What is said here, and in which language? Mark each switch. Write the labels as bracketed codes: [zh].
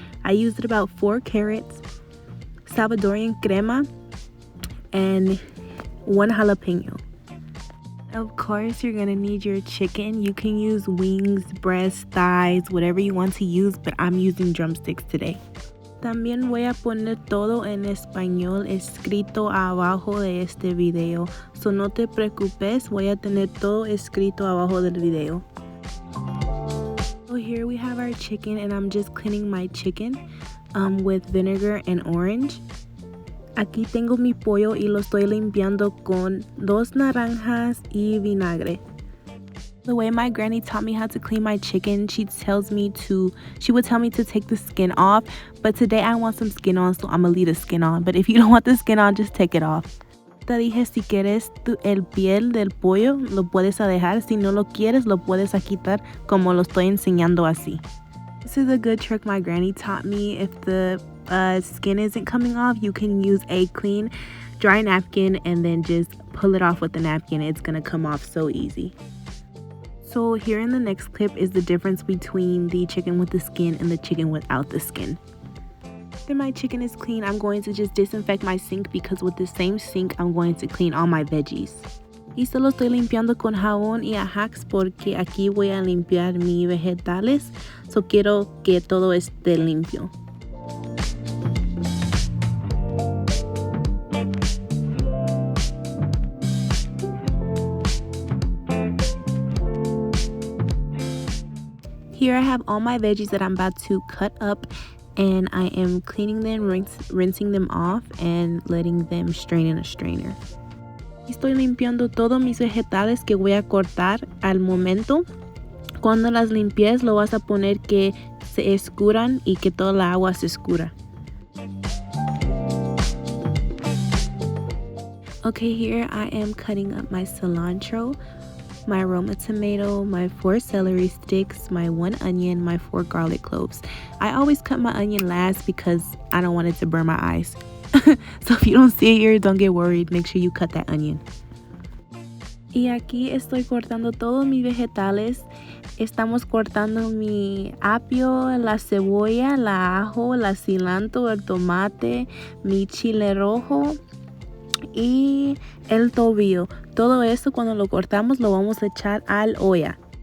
[en] I used about 4 carrots, Salvadoreña crema, and 1 jalapeno. Of course, you're gonna need your chicken. You can use wings, breasts, thighs, whatever you want to use, but I'm using drumsticks today. [es] También voy a poner todo en español escrito abajo de este video. So no te preocupes, voy a tener todo escrito abajo del video. [en] So here we have our chicken, and I'm just cleaning my chicken with vinegar and orange. [es] Aquí tengo mi pollo y lo estoy limpiando con 2 naranjas y vinagre. [en] The way my granny taught me how to clean my chicken, she would tell me to take the skin off, but today I want some skin on, so I'm gonna leave the skin on. But if you don't want the skin on, just take it off. [es] Te dije, si quieres el piel del pollo, lo puedes dejar. Si no lo quieres, lo puedes quitar, como lo estoy enseñando así. [en] This is a good trick my granny taught me. If the skin isn't coming off, you can use a clean dry napkin and then just pull it off with the napkin. It's gonna come off so easy. So here in the next clip is the difference between the chicken with the skin and the chicken without the skin. After my chicken is clean, I'm going to just disinfect my sink, because with the same sink I'm going to clean all my veggies. [es] Y solo estoy limpiando con jabón y ajax porque aquí voy a limpiar mis vegetales. So quiero que todo esté limpio. [en] Here I have all my veggies that I'm about to cut up, and I am cleaning them, rinsing them off, and letting them strain in a strainer. [es] Estoy limpiando todos mis vegetales que voy a cortar al momento. Cuando las limpies, lo vas a poner que se escuran y que toda la agua se escura. [en] Okay, here I am cutting up my cilantro, my Roma tomato, my 4 celery sticks, my 1 onion, my 4 garlic cloves. I always cut my onion last because I don't want it to burn my eyes. So if you don't see it here, don't get worried. Make sure you cut that onion. [es] Y aquí estoy cortando todos mis vegetales. Estamos cortando mi apio, la cebolla, la ajo, la cilantro, el tomate, mi chile rojo y el tobillo. Todo eso, cuando lo cortamos, lo vamos a echar al olla.